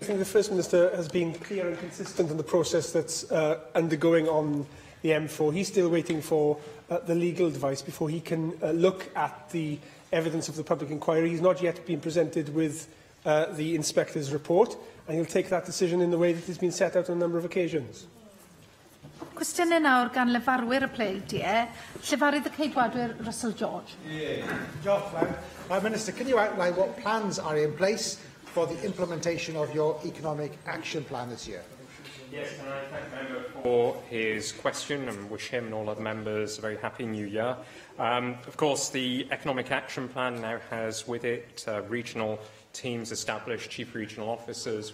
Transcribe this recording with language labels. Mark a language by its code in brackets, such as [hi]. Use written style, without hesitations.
[en] I think the First Minister has been clear and consistent in the process that's undergoing on the M4. He's still waiting for the legal advice before he can look at the evidence of the public inquiry. He's not yet been presented with the inspector's report, and he'll take that decision in the way that has been set out on a number of occasions. [cy] Cwestiynau nawr gan lefarwyr y pleidie. Llefarydd y Ceidwadwyr Russell George. [en] Prime Minister, can you outline what plans are in place for the implementation of your economic action plan this year? Yes, can I thank the member for his question and wish him and all other members a very happy new year. Of course, the Economic Action Plan now has with it regional teams established, chief regional officers.